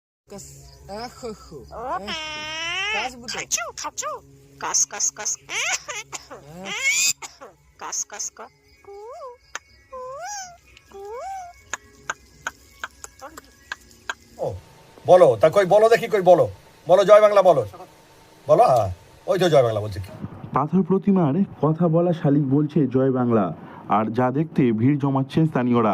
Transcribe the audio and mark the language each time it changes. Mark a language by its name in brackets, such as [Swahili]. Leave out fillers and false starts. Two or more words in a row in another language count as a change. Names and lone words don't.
[Bangla] Kas, acho, kas buto. Kaçu, kaçu. Kas, kas, kas. Kas, kas, kas. ও বলো তা কই বলো দেখি কই বলো বলো জয় বাংলা বলো বলো হ্যাঁ ওই তো জয় বাংলা বলছে পাথর প্রতিমার কথা বলা শালিক বলছে জয় বাংলা, আর যা দেখতে ভিড় জমাচ্ছেন স্থানীয়রা।